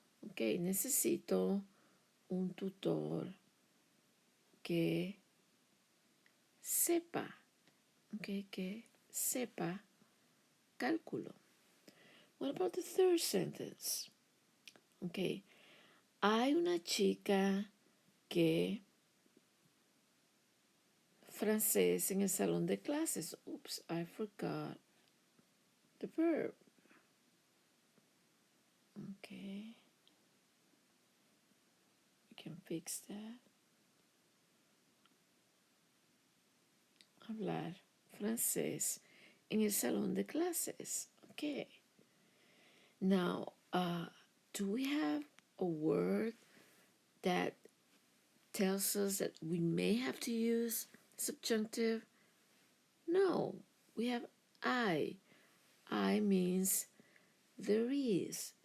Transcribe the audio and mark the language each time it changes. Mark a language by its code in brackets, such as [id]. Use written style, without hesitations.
[es] Okay, necesito un tutor que sepa, okay, que sepa cálculo. [en] What about the third sentence? [es] Okay, hay una chica que francés en el salón de clases. [en] Oops, I forgot the verb. Okay, we can fix that. [es] Hablar francés en el salón de clases. [en] Okay. Now, do we have a word that tells us that we may have to use subjunctive? No, we have I. I means there is.